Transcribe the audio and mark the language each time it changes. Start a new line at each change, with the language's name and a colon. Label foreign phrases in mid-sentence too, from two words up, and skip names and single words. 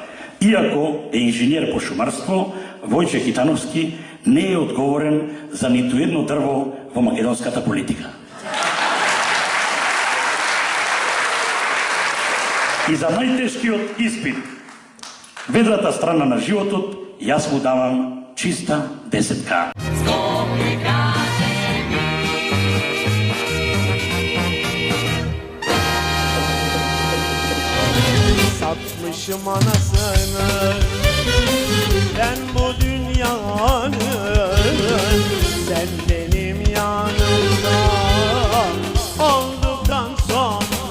Macedonian: Иако е инженер по шумарство, Војче Китановски не е одговорен за ниту едно дрво во македонската политика. И за најтешкиот испит, ведрата страна на животот, јас му давам чиста десетка.
Turkish: Satmışım anasını ben bu dünyanın, sen benim yanımda olduktan sonra